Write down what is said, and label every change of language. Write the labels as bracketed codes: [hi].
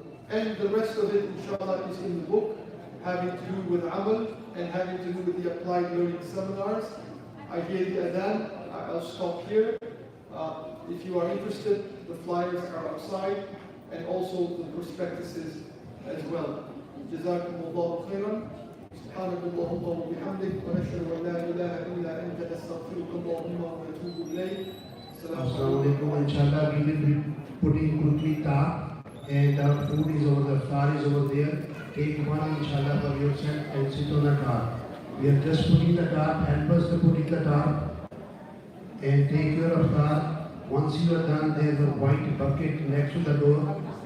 [en] And the rest of it, inshallah, is in the book, having to do with amal and having to do with the applied learning seminars. I gave the adhan. I'll stop here. If you are interested, the flyers are outside, and also the prospectuses as well. [ar] جزاكم الله خيرا. سبحانك اللهم وبحمدك ونشهد أن لا إله إلا أنت نستغفرك اللهم ونتوب إليك. [en] Assalamu alaikum. Inshallah, we will be putting quickly tar, and the food is over, the flour is over there. Take one, inshallah, for yourself and sit on the tar. We are just putting the tar. Help us to put in the tar and take care of tar. Once you are done, there is a white bucket next to the door.